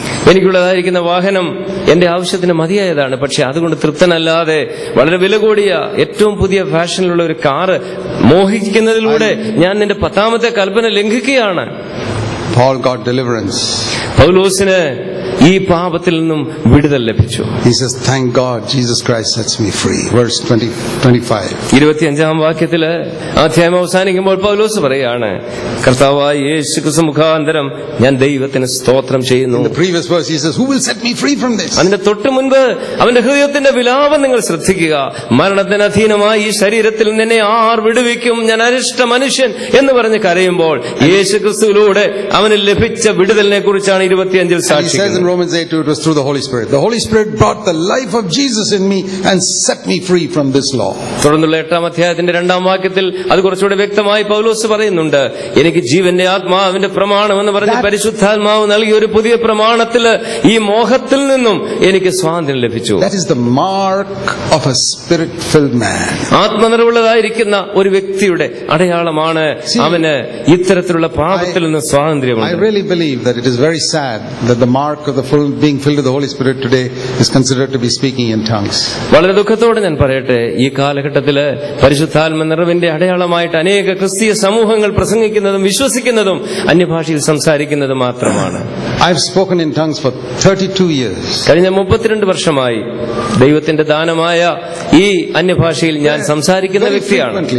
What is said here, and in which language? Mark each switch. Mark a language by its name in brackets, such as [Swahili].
[Malayalam] എനിക്കുള്ളതായിരിക്കുന്ന വാഹനം എന്റെ ആവശ്യത്തിന് മതിയായതാണ്, പക്ഷെ അതുകൊണ്ട് തൃപ്തനല്ലാതെ വളരെ വില കൂടിയ ഏറ്റവും പുതിയ ഫാഷനിലുള്ള ഒരു കാറ് മോഹിക്കുന്നതിലൂടെ ഞാൻ നിന്റെ 10ാമത്തെ കൽപ്പന ലംഘിക്കുകയാണ്. [English] Paul got deliverance. [Malayalam] പൗലോസിന് ഈ പാപത്തിൽ നിന്നും വിടുതൽ ലഭിച്ചു. [English] He says, thank God Jesus Christ sets me free. Verse 25. [Malayalam] 25-ാം വാക്യത്തില് അധ്യായം അവസാനിക്കുമ്പോൾ പൗലോസ് പറയാണ്, കർത്താവായ യേശു ക്രിസ്തു മുഖാന്തരം ഞാൻ ദൈവത്തിന് സ്തോത്രം ചെയ്യുന്നു. [English] In the previous verse he says, who will set me free from this? [Malayalam] അതിന്റെ തൊട്ടു മുൻപ് അവന്റെ ഹൃദയത്തിന്റെ വിലാപം നിങ്ങൾ ശ്രദ്ധിക്കുക. മരണത്തിന് അധീനമായി ഈ ശരീരത്തിൽ നിന്നെ ആർ വിടുവിക്കും, ഞാൻ അരിഷ്ട മനുഷ്യൻ എന്ന് പറഞ്ഞ് കരയുമ്പോൾ യേശു ക്രിസ്തുവിലൂടെ അവന് ലഭിച്ച വിടുതലിനെ കുറിച്ചാണ് 25-ൽ സാക്ഷിക്കുന്നത്. [English] Romans 8, it was through the Holy Spirit. The Holy Spirit brought the life of Jesus in me and set me free from this law. [Malayalam] തുടർന്നുള്ള 8-ാം അധ്യായത്തിന്റെ 2-ാം വാക്യത്തിൽ അത് കുറച്ചുകൂടെ വ്യക്തമായി പൗലോസ് പറയുന്നുണ്ട്. എനിക്ക് ജീവന്റെ ആത്മാവിന്റെ പ്രമാണം എന്ന് പറഞ്ഞ് പരിശുദ്ധാത്മാവ് നൽകിയ ഒരു പുതിയ പ്രമാണത്തില് ഈ മോഹത്തിൽ നിന്നും എനിക്ക് സ്വാതന്ത്ര്യം ലഭിച്ചു. [English] That is the mark of a spirit-filled man. [Malayalam] ആത്മനിറവുള്ളതായിരിക്കുന്ന ഒരു വ്യക്തിയുടെ അടയാളമാണ് അവന് ഇത്തരത്തിലുള്ള പാപത്തിൽ നിന്ന് സ്വാതന്ത്ര്യമുണ്ട്. [English] I really believe that it is very sad that the mark of the being filled with the Holy Spirit today is considered to be speaking in tongues. [Malayalam] വളരെ ദുഃഖത്തോടെ ഞാൻ പറയട്ടെ, ഈ കാലഘട്ടത്തില് പരിശുദ്ധാത്മ നിറവിന്റെ അടയാളമായിട്ട് അനേക ക്രിസ്തീയ സമൂഹങ്ങൾ പ്രസംഗിക്കുന്നതും വിശ്വസിക്കുന്നതും അന്യഭാഷയിൽ സംസാരിക്കുന്നതും മാത്രമാണ്. [English] I've spoken in tongues for 32 years. [Malayalam] കഴിഞ്ഞ 32 വർഷമായി ദൈവത്തിന്റെ ദാനമായ ഈ അന്യഭാഷയിൽ ഞാൻ സംസാരിക്കുന്ന വ്യക്തിയാണ്.